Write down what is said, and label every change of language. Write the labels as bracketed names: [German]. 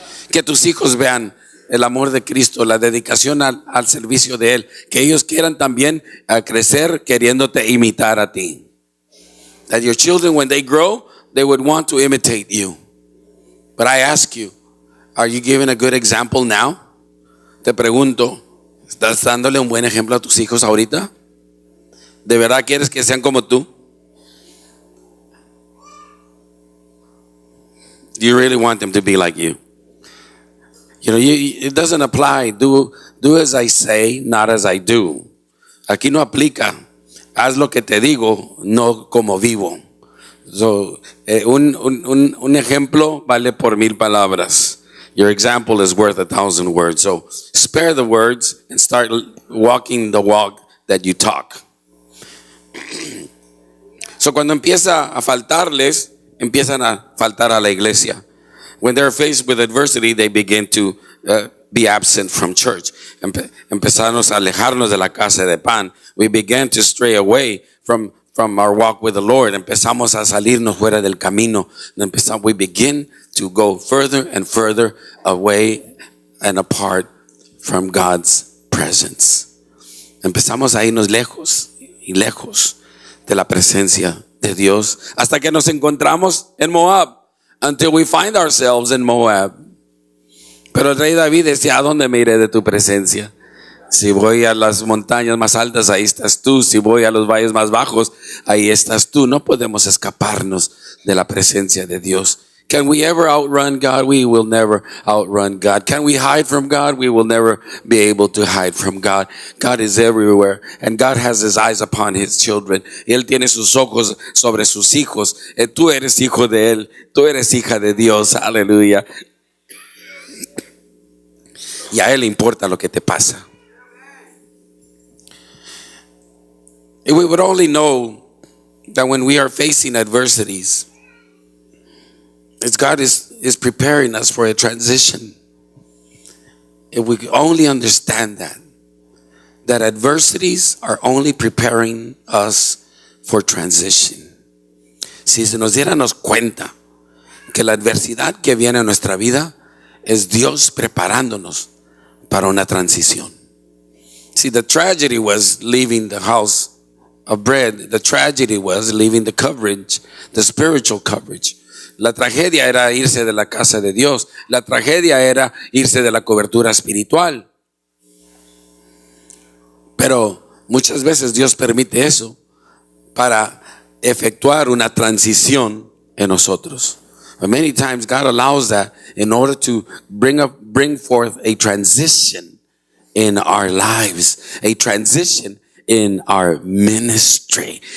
[Spanish] Que tus hijos vean el amor de Cristo, la dedicación al servicio de Él. Que ellos quieran también crecer queriéndote imitar a ti. [English] That your children, when they grow, they would want to imitate you. But I ask you, are you giving a good example now? [Spanish] Te pregunto, ¿estás dándole un buen ejemplo a tus hijos ahorita? ¿De verdad quieres que sean como tú? [English] Do you really want them to be like you? You know, it doesn't apply. Do as I say, not as I do. [Spanish] Aquí no aplica. Haz lo que te digo, no como vivo. So, un ejemplo vale por 1,000 palabras. [English] Your example is worth 1,000 words. So spare the words and start walking the walk that you talk. [Spanish] So cuando empieza a faltarles, empiezan a faltar a la iglesia. [English] When they're faced with adversity, they begin to be absent from church. [Spanish] Empezamos a alejarnos de la casa de pan. [English] We began to stray away from our walk with the Lord. [Spanish] Empezamos a salirnos fuera del camino. [English] We begin to go further and further away and apart from God's presence. [Spanish] Empezamos a irnos lejos y lejos de la presencia de Dios hasta que nos encontramos en Moab. [English] Until we find ourselves in Moab. [Spanish] Pero el rey David decía, ¿a dónde me iré de tu presencia? Si voy a las montañas más altas, ahí estás tú. Si voy a los valles más bajos, ahí estás tú. No podemos escaparnos de la presencia de Dios. [English] Can we ever outrun God? We will never outrun God. Can we hide from God? We will never be able to hide from God. God is everywhere, and God has His eyes upon His children. [Spanish] Él tiene sus ojos sobre sus hijos. Tú eres hijo de Él. Tú eres hija de Dios. Aleluya. Y a Él le importa lo que te pasa. [English] If we would only know that when we are facing adversities, it's God is preparing us for a transition. If we could only understand that adversities are only preparing us for transition. [Spanish] Si se nos diéramos cuenta que la adversidad que viene a nuestra vida es Dios preparándonos para una transición. [English] See, the tragedy was leaving the house of bread. The tragedy was leaving the coverage, the spiritual coverage. [Spanish] La tragedia era irse de la casa de Dios. La tragedia era irse de la cobertura espiritual. Pero muchas veces Dios permite eso para efectuar una transición en nosotros. [English] But many times God allows that in order to bring forth a transition in our lives, a transition in our ministry.